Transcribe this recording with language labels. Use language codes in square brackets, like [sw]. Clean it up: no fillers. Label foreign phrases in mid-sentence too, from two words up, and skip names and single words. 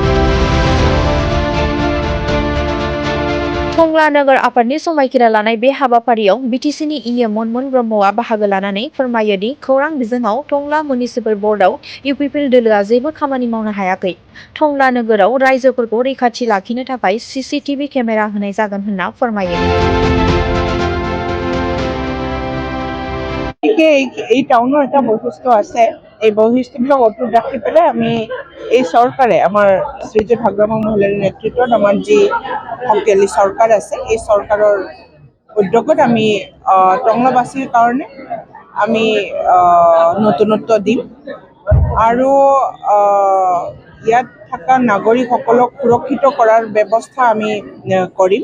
[brx] टंला नोगोर आफादनि समायखिरा लानाय बे हाबाफारियाव बिटिसिनि इएम मनमोन ब्रह्मआ बाहागो लानानै फोरमायो दि खौरां बिजोङाव टंला म्युनिसिपल बर्डआव इउपिपिएल दोलोआ जेबो खामानि मावनो हायाखै। टंला नोगोराव राइजोफोरखौ रैखाथि लाखिनो थाखाय CCTV केमेरा होनाय जागोन होनना फोरमायो। [as] এই টাউনৰ এটা বৈশিষ্ট্য আছে। এই বৈশিষ্ট্যবিলাক অটুট ৰাখি পেলাই আমি এই চৰকাৰে আমাৰ শ্ৰীযুত ভাগ্যমা মহিলাৰ নেতৃত্বত আমাৰ যি শক্তিশালী চৰকাৰ আছে, এই চৰকাৰৰ উদ্যোগত আমি টংলাবাসীৰ কাৰণে আমি নতুনত্ব দিম আৰু ইয়াত থকা নাগৰিকসকলক সুৰক্ষিত কৰাৰ ব্যৱস্থা আমি কৰিম।